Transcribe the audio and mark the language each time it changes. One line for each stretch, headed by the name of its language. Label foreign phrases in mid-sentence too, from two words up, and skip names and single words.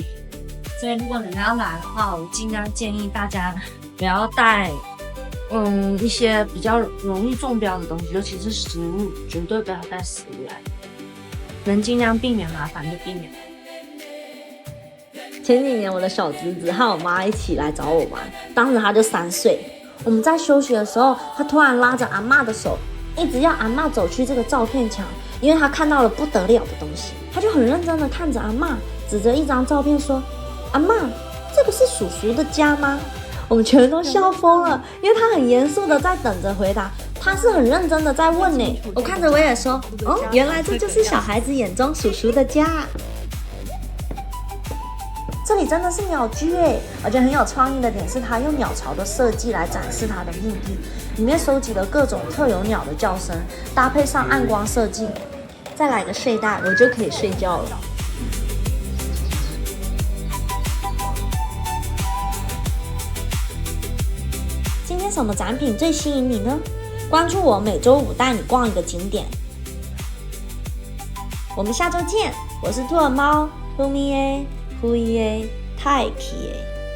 Chinese: 所以如果你們要來的話，我盡量建議大家不要帶，一些比較容易中標的東西，尤其是食物，絕對不要帶食物來。能盡量避免麻煩就避免。前幾年我的小侄子和我媽一起來找我玩，當時他就3 歲。我們在休息的時候，他突然拉着阿嬤的手，一直要阿嬤走去這個照片牆，因為他看到了不得了的東西。他就很認真的看着阿嬤，指着一張照片說：“阿嬤，這個是叔叔的家嗎？” 我們全都笑瘋了，因為他很嚴肅的在等着回答，他是很認真的在問呢。我看着我也說：“哦，原來這就是小孩子眼中叔叔的家。” 這裡真的是鳥居耶，而且很有創意的點是，它用鳥巢的設計來展示它的目的，裡面收集了各種特有鳥的叫聲，搭配上暗光設計，再來個睡袋，我就可以睡覺了。今天什麼展品最吸引你呢？關注我，每周5帶你逛一個景點。我們下周見，我是兔兒貓，呼咪耶。呼耶，太氣耶！